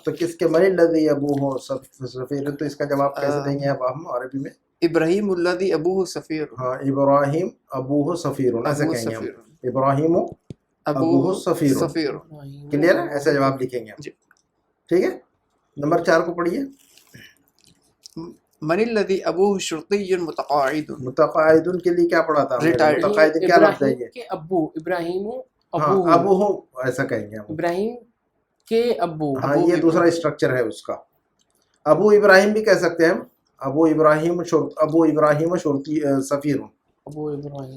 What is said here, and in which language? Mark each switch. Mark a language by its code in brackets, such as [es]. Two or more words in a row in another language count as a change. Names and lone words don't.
[ur] تو کس کے [ar] من الذی ابوہ سفیر، [ur] تو اس کا جواب کیسے دیں گے اب ہم عربی میں؟ [ar] ابراہیم الذی ابوہ سفیر، [ur] ہاں، [ar] ابراہیم ابوہ سفیر، [ur] ایسے کہیں گے ہم، [ar] ابراہیم ابوہ سفیر۔ [ur] کلیئر ہے؟ ایسا جواب لکھیں گے ہم، ٹھیک ہے؟ نمبر 4 کو پڑھیے۔ [ar] من الذی ابوہ شرطی متقاعد، [ur] متقاعد کے لیے کیا پڑھا تھا؟ متقاعد کیا لفظ ہے یہ؟ ابراہیم کے ابو، ابراہیم ہاں، ابوہ ایسا کہیں گے ہم، ابراہیم کے ابو۔ ہاں یہ دوسرا اسٹرکچر ہے اس کا۔ ابو ابراہیم بھی کہہ سکتے ہیں ہم، [ar] ابو ابراہیم شرطی سفیر، [ur] ابو ابراہیم